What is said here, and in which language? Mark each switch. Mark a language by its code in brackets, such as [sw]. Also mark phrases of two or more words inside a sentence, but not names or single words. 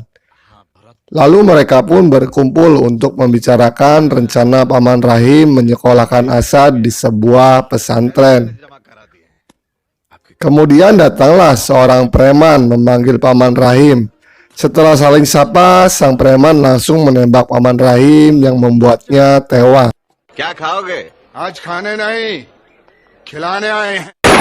[id] Lalu mereka pun berkumpul untuk membicarakan rencana Paman Rahim menyekolahkan Asad di sebuah pesantren. Kemudian datanglah seorang preman memanggil Paman Rahim. Setelah saling sapa, sang preman langsung menembak Paman Rahim yang membuatnya tewas. [hi] क्या खाओगे? आज खाने नहीं, खिलाने आए हैं।